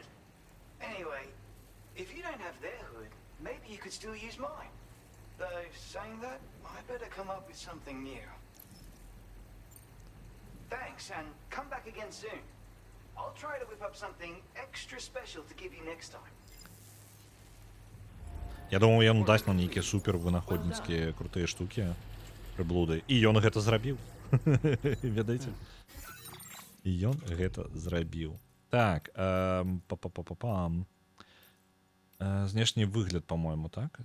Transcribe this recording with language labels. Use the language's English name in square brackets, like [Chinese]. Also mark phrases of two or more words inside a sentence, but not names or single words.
[English] Anyway, if you don't have their hood, maybe you could still use mine. Though, saying that, I better come up with something new. Thanks, and come back again soon. I'll try to whip up something extra special to give you next time. [Belarusian] Я думаю, ён дасць нам нейкія супер вынаходніцкія крутыя штукі, прыблуды. І ён гэта зрабіў. Ведаеце? І ён гэта зрабіў. Так, па-па-па-па-пам. Знешні выгляд, по-моему, так?